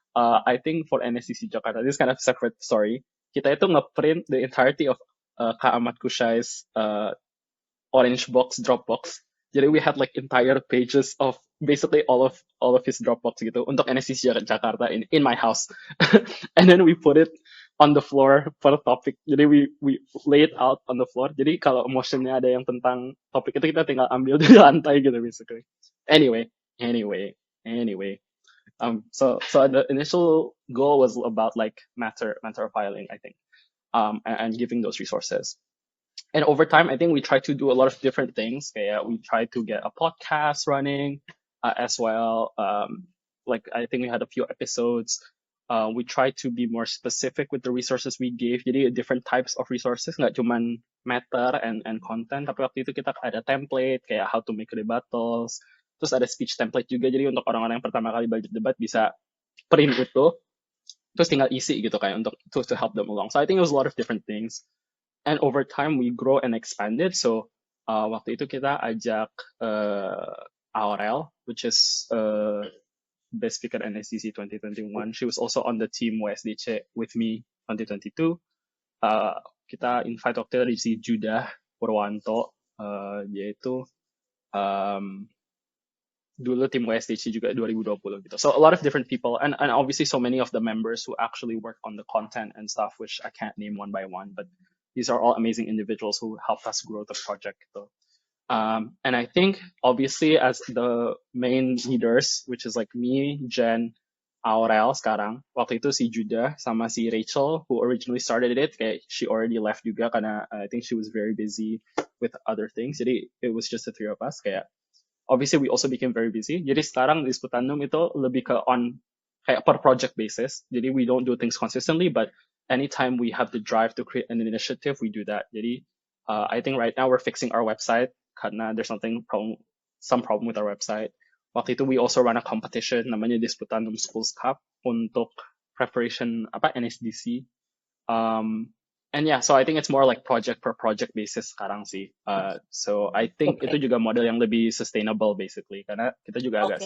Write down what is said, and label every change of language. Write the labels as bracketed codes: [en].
[en] I think for NSCC Jakarta, this is kind of separate story. Kita itu ngeprint the entirety of Kak Ahmad Kushai's orange box Dropbox. Jadi we had like entire pages of basically all of his Dropbox gitu untuk NSC Jakarta in my house. And then we put it on the floor for the topic. Jadi we lay it out on the floor. [id] Jadi kalau motionnya ada yang tentang topik itu kita tinggal ambil dari lantai gitu basically. [en] Anyway, anyway. So the initial goal was about like matter filing, I think, and giving those resources. And over time, I think we try to do a lot of different things. We try to get a podcast running as well. Like I think we had a few episodes. We try to be more specific with the resources we gave. Jadi different types of resources, nggak cuman matter and content. [id] Tapi waktu itu kita ada template kayak how to make rebuttals. Terus ada speech template juga. Jadi untuk orang-orang yang pertama kali belajar debat bisa print itu, terus tinggal isi gitu kayak untuk to help them along. [en] So I think it was a lot of different things. And over time we grow and expanded. So waktu itu kita ajak Aurel, which is best speaker NSCC 2021. She was also on the team WSDC with me 2022. [id] Kita invite waktu itu si Judah Purwanto, dia itu dulu tim WSDC juga 2020 gitu. [en] So a lot of different people, and obviously so many of the members who actually work on the content and stuff, which I can't name one by one, but these are all amazing individuals who helped us grow the project gitu. And I think obviously as the main leaders, which is like me, Jen, Aurel sekarang, waktu itu si Judah sama si Rachel who originally started it, kayak she already left juga karena I think she was very busy with other things. Jadi it was just the three of us kayak. Obviously we also became very busy. [id] Jadi sekarang di Sputandum itu lebih ke on kayak per project basis. [en] Jadi we don't do things consistently, but anytime we have the drive to create an initiative, we do that. Jadi I think right now we're fixing our website karena there's some problem with our website. Waktu itu we also run a competition namanya Disputandum Schools Cup untuk preparation apa NSDC. And yeah, so I think it's more like project per project basis sekarang sih. So I think itu [id] juga model yang lebih sustainable basically karena kita juga agak